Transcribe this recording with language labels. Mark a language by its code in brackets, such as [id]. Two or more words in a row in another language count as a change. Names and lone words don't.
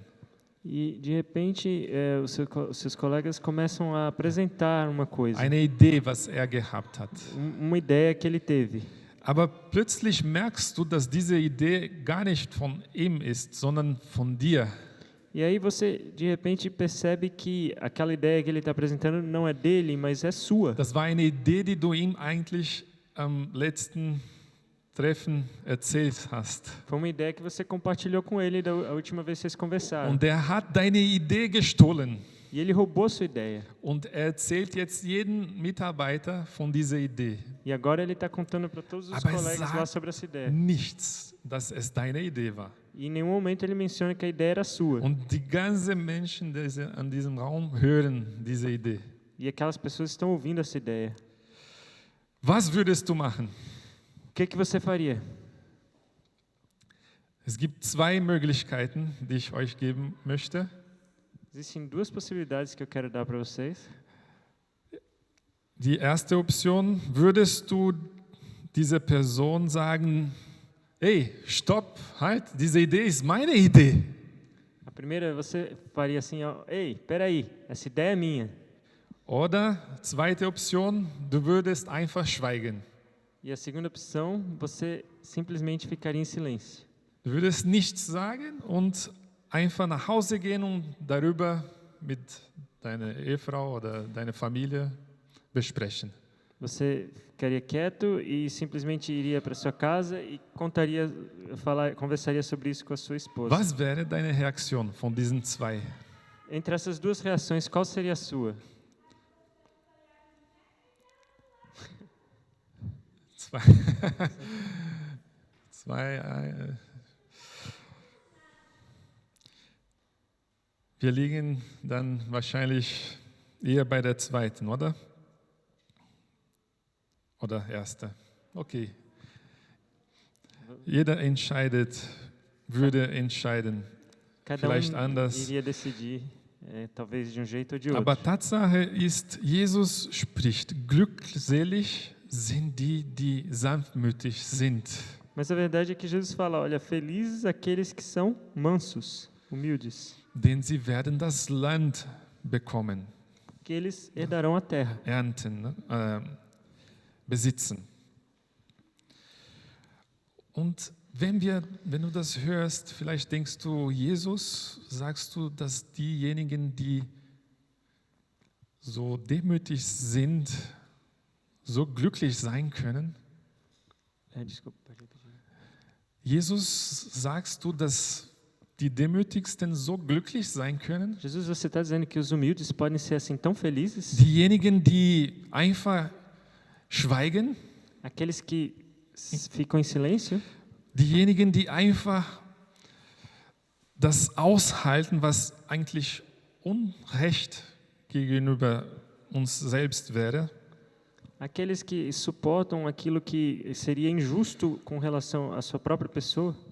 [pt] E de repente os seus colegas começam a apresentar uma coisa. [de] Eine Idee, was gehabt hat. [pt] Uma ideia que ele teve. [de] Aber plötzlich merkst du, dass diese Idee gar nicht von ihm ist, sondern von dir. [pt] E aí você de repente percebe que aquela ideia que ele está apresentando não é dele, mas é sua. [de] Das war eine Idee, die du ihm eigentlich am letzten Treffen erzählt hast. [pt] Foi uma ideia que você compartilhou com ele da última vez que vocês conversaram. [de] Und er hat deine Idee gestohlen. [pt] E ele roubou sua ideia. [de] Und er erzählt jetzt jeden Mitarbeiter von dieser Idee. [pt] E agora ele está contando para todos os colegas lá sobre essa ideia. [de] Nichts, dass es deine Idee war. [pt] E em nenhum momento ele menciona que a ideia era sua. [de] Und die ganzen Menschen an diesem Raum hören diese Idee. [pt] E aquelas pessoas estão ouvindo essa ideia. [de] Was würdest du machen? [pt] O que você faria? [de] Es gibt zwei Möglichkeiten, die ich euch geben möchte. [pt] Existem duas possibilidades que eu quero dar para vocês. [de] Die erste Option, würdest du dieser Person sagen, hey, stopp, halt, diese Idee ist meine Idee. [pt] A primeira, você faria assim, ó, ei, peraí, essa ideia é minha. [de] Oder, zweite Option, du würdest einfach schweigen. [pt] E a segunda opção, você simplesmente ficaria em silêncio. [de] Du würdest nichts sagen und einfach nach Hause gehen und darüber mit deine Ehefrau oder deine Familie besprechen. [pt] Você ficaria quieto e simplesmente iria para sua casa e conversaria sobre isso com a sua esposa. [de] Was wäre deine Reaktion von diesen zwei? [pt] Entre essas duas reações, qual seria a sua? [de] Zwei. Zwei. Wir liegen dann wahrscheinlich eher bei der zweiten, oder? Oder erste. Okay. Jeder würde entscheiden. [pt] Cada [de] Vielleicht anders. [pt] iria decidir, talvez de um jeito ou de outro. [de] Aber Tatsache ist, Jesus spricht, glückselig sind die, die sanftmütig sind. [pt] Mas a verdade é que Jesus fala, olha, felizes aqueles que são mansos, humildes, [de] Denn sie werden das Land bekommen, [pt] que eles herdarão a terra. [de] ernten, ne? Besitzen. Und wenn du das hörst, vielleicht denkst du, Jesus, sagst du, dass diejenigen, die so demütig sind, so glücklich sein können? [pt] Desculpa, pode repetir. [de] Jesus, sagst du, dass die Demütigsten so glücklich sein können? [pt] Jesus, você está dizendo que os humildes podem ser assim tão felizes? [de] Diejenigen, die einfach schweigen? [pt] Aqueles que ficam em silêncio? [de] Diejenigen, die einfach das aushalten, was eigentlich Unrecht gegenüber uns selbst wäre? [pt] Aqueles que suportam aquilo que seria injusto com relação à sua própria pessoa?